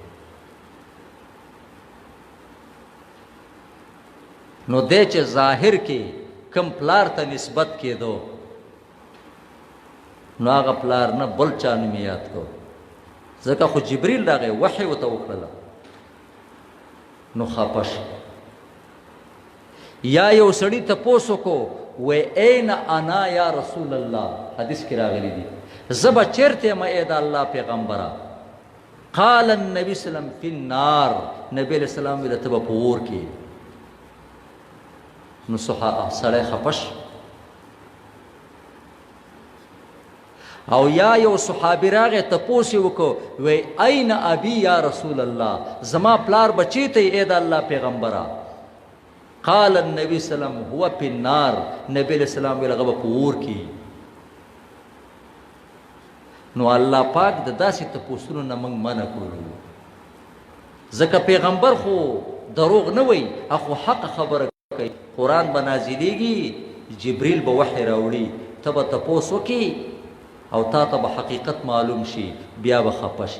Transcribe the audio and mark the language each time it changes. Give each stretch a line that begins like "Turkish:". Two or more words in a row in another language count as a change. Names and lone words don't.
Pashto: نو دی چې ظاهر کې کم پلار ته نسبت کېدو نو هغه پلار نه بل چا نوم یاد کو ځکه خو جبریل راغی وحی ورته وکړله نو خفه شو. یا یو سړي تپوس وکړو
Arabic: و این انا یا رسول الله
Pashto: حدیث کې راغلی دي زه به چېرته یم ای د الله پیغمبره؟
Arabic: قال النبي صلی الله علیه وسلم فی النار
Pashto: نبی
Arabic: علیہ السلام
Pashto: ویل ته به په اور کې. نو سړی خفه شو. او یا یو صحابي راغی تپوس یې وکړو
Arabic: وی این ابي یا رسول الله
Pashto: زما پلار به چېرته ای د الله پیغمبره؟
Arabic: قال النبي صلی الله علیه وسلم هو فی النار
Pashto: نبی
Arabic: علیہ السلام
Pashto: ویل هغه به په اور کې. نو الله پاک د داسې تپوسونو نه موږ منع کړو ځکه پیغمبر خو دروغ نه وایي خو حق خبره کوي. قرآن به نازلیږي جبریل به وحی راوړي ته به تپوس وکړي او تا ته به حقیقت معلوم شي بیا به خفه شي.